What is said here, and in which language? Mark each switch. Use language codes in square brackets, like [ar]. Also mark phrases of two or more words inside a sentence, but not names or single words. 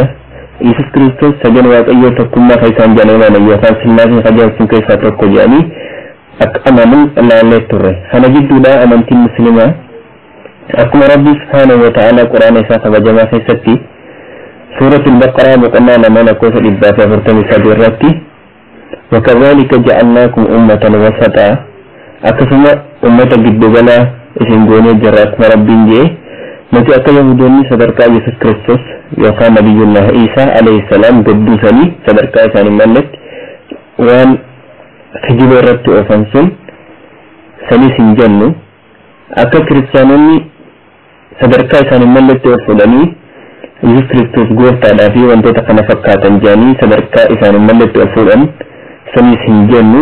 [om] Yesus Kristus sagan Waaqayyoo tokkummaa kan isaan jedhaman yookaan sillaasee qajeelchuun keessaa tokko jedhanii akka amanuun ilaallee turre. Kana gidduudha amantiin muslimaa akkuma Rabbi [ar] سبحانه وتعالى [om] quraana isaa kabajamaa keessatti [ar] سورة البقرة [om] boqonnaa 243 irratti وكذلك [ar] جعلناكم أمة وسطا [om] akkasuma ummata giddugalaa isin goonee jirra akkuma Rabbiin jedhe nuti akka Yahudoonni sadarkaa Yesuus Kiristoos yookaan Nabiyyullah Iisaa [ar] عليه السلام [om] gudduusanii sadarkaa isaanii malletti waan kijiba irratti oofan sun sanis hin jennu akka kiristaanonni sadarkaa isaanii malletti ol fuudhanii Yesuus Kiristoos gooftaadhaa fi wantoota kana fakkaatan jedhanii sadarkaa isaanii malletti ol fuudhan sanis hin jennu.